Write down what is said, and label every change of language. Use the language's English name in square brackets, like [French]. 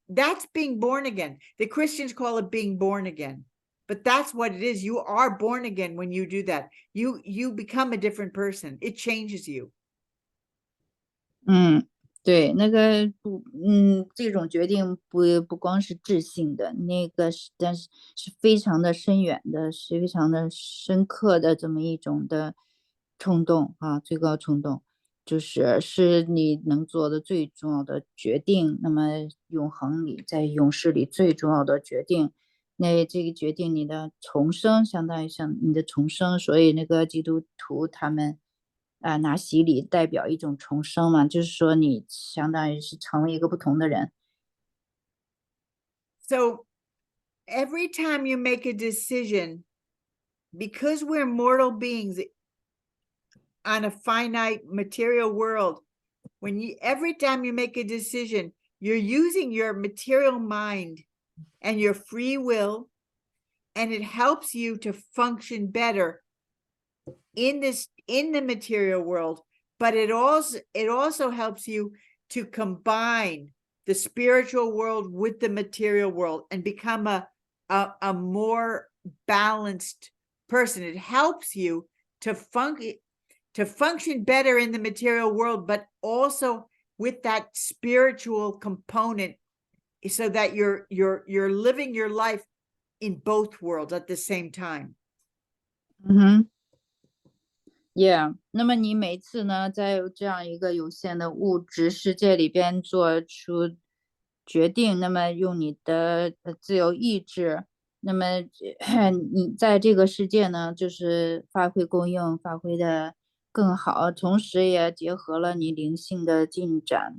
[English] That's being born again. The Christians call it being born again, but that's what it is. You are born again when you do that. You become a different person. It changes you. [Chinese] 对，那个这种决定不光是智性的，那个但是是非常的深远的，是非常的深刻的这么一种的冲动最高冲动，是你能做的最重要的决定。那么永恒里，在永世里最重要的决定，那这个决定你的重生，相当于像你的重生。所以那个基督徒他们。拿洗礼代表一种重生嘛，就是说你相当于是成为一个不同的人。 [English] So every time you make a decision, because we're mortal beings on a finite material world, every time you make a decision, you're using your material mind and your free will, and it helps you to function better in the material world, but it also helps you to combine the spiritual world with the material world and become a more balanced person. It helps you to function better in the material world, but also with that spiritual component, so that you're living your life in both worlds at the same time. [Chinese] Yeah， 那么你每次呢，在这样一个有限的物质世界里边做出决定，那么用你的自由意志，那么你在这个世界呢，就是发挥功用，发挥的更好，同时也结合了你灵性的进展。